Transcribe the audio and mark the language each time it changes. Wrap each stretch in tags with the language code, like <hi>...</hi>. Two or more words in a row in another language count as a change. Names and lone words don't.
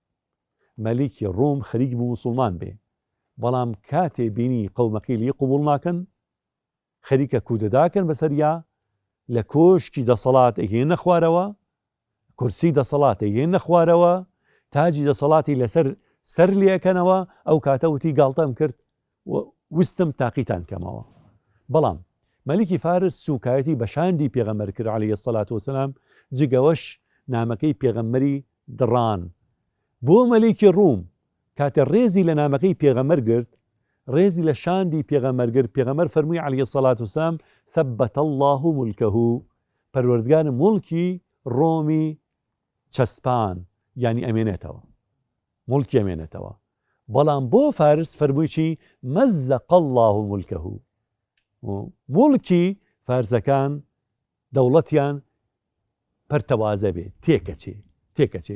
<ckb>مەلیکی ڕووم خەریک بوو مسلمان بێ، بەڵام کاتێ بینی قەومەکەی لی قبوڵ ناکەن، خەریکە کودەداکەن بەسەریا، لە کۆشکی دەسەڵات ئەگەێنە خوارەوە، کورسی دەسەڵات ئەگەێنە خوارەوە، تاجی دەسەڵاتی لەسەر سەر لێەکەنەوە، ئەو کاتە وتی گاڵتەم کرد، وستم تاقیتان کەمەوە. بەڵام مەلیکی فارس سوکایەتی بە شاندی پێغەمبەر کرد</ckb> <ar>عليه الصلاة والسلام،</ar> <ckb>جگەوەش نامەکەی پێغەمبەری دڕان. بۆ مەلیکی ڕووم کاتە ڕێزی لە نامەکەی پێغەمبەر گرت، ڕێزی لە شاندی پێغەمبەر گرت، پێغەمبەر فەرمووی</ckb> <ar>عليه الصلاة والسلام ثبت الله ملكه،</ar> <ckb>پەروەردگار مڵکی ڕۆمی چەسپان، یعنی ئەمێنێتەوە، مڵکی ئەمێنێتەوە. بەڵام بۆ فارس فەرمووی چی؟</ckb> <ar>مەزق الله ملكه،</ar> <ckb>مڵکی فارسەکان دەوڵەتیان پەرتەوازە بێ، تێکەچێ.</ckb>